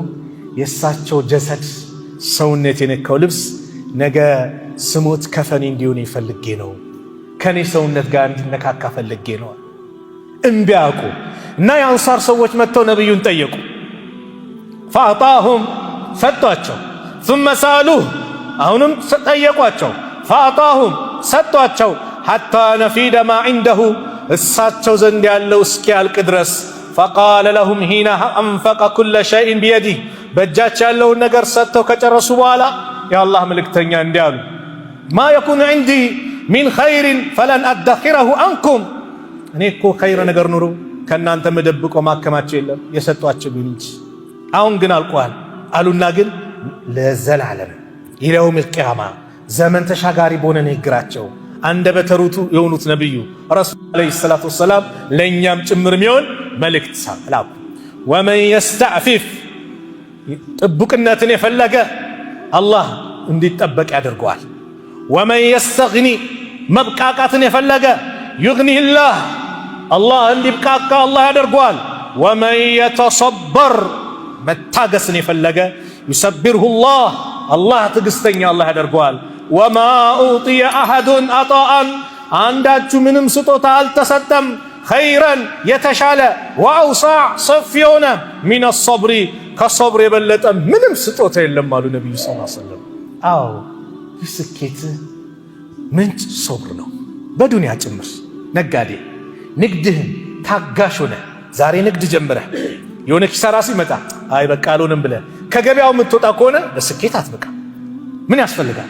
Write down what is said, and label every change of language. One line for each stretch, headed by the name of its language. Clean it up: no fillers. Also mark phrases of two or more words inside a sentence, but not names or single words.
Amharic: የእሳቸው ጀሰድ ሰውነት የነካው ልብስ ነገ ስሞት ከፈኔ እንዲሆን ይፈልጌ ነው፣ ከኔ ሰውነት ጋር እንዲነካካ ፈልጌ ነው። እምቢ አሉ እና የአንሳር ሰዎች መጥተው ነብዩን ጠየቁ። ፈአጣሁም ሰጧቸው።
Arabic: ثم سالوه
Amharic: አሁንም ጠየቋቸው። ፈአጣሁም ሰጧቸው።
Arabic: حتى نفيد ما عنده
Amharic: እሳቸው ዘንድ ያለው እስኪያልቅ ድረስ
Arabic: فقال لهم حين انفق كل شيء بيده
Amharic: በእጃቸው ያለውን ነገር ሰጥተው ከጨረሱ በኋላ የአላህ መልእክተኛ እንዲህ አሉ፣ ما
Arabic: يكون عندي من خير فلن أدخره عنكم
Amharic: እኔ እኮ ኸይር ነገር ኑሮ ከእናንተ መደብቆ ማከማቸው የለም የሰጧቸው እንጂ አሁን ግን አልቋል አሉና ግን ለዘላለም
Arabic: إلى يوم القيامة
Amharic: ዘመን ተሻጋሪ በሆነ ንግግራቸው አንደበተ ርቱዕ የሆኑት ነብዩ ረሱል
Arabic: عليه الصلاة والسلام
Amharic: ለኛም ጭምር የሚሆን መልእክት ሳላው
Arabic: ومن يستعفف
Amharic: ጥብቅነትን የፈለገ አላህ እንዲጠበቅ ያደርገዋል።
Arabic: ومن يستغني
Amharic: መብቃቃትን የፈለገ
Arabic: يغنيه الله
Amharic: አላህ እንዲብቃቃ አላህ ያደርገዋል።
Arabic: ومن يتصبر
Amharic: መታገስን የፈለገ
Arabic: يصبره الله
Amharic: አላህ ትዕግስተኛ አላህ ያደርገዋል።
Arabic: وما أعطي أحد عطاء
Amharic: አንዳችሁ ምንም ስጦታ አልተሰጠም ኸይረን የተሻለ ወአውሳዕ ሰፊ የሆነ
Arabic: من الصبر
Amharic: ከሰብር የበለጠ ምንም ስጦታ የለም አሉ ነቢዩ
Arabic: صلى الله عليه وسلم።
Amharic: አዎ የስኬት ምንጭ ሰብር ነው፣ በዱንያ ጭምር። ነጋዴ ንግድህን ታጋሽ ሆነ ዛሬ ንግድ ጀምረህ የሆነ ኪሳራ ሲመጣ አይ በቃ አልሆንም ብለህ ከገበያው የምትወጣ ከሆነ ለስኬት አትበቃ። ምን ያስፈልጋል?